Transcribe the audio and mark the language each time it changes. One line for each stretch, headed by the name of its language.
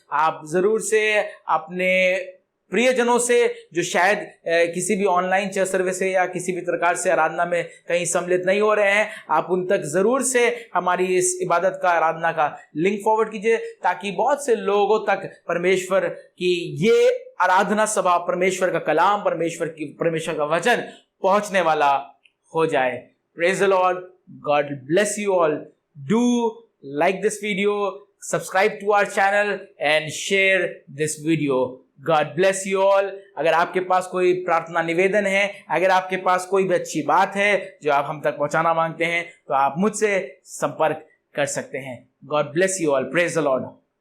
Hindi: आप जरूर से अपने प्रियजनों से जो शायद किसी भी ऑनलाइन चर्च सर्विस है या किसी भी प्रकार से आराधना में कहीं सम्मिलित नहीं हो रहे हैं, आप उन तक जरूर से हमारी इस इबादत का, आराधना का लिंक फॉरवर्ड कीजिए, ताकि बहुत से लोगों तक परमेश्वर की ये आराधना सभा, परमेश्वर का कलाम, परमेश्वर का वचन पहुंचने वाला हो जाए।
English: Praise the lord, God bless you all. Do like this video, subscribe to our channel and share this video. God bless you all.
Hindi: अगर आपके पास कोई प्रार्थना निवेदन है, अगर आपके पास कोई भी अच्छी बात है जो आप हम तक पहुंचाना मांगते हैं, तो आप मुझसे संपर्क कर सकते हैं।
English: God bless you all. Praise the Lord.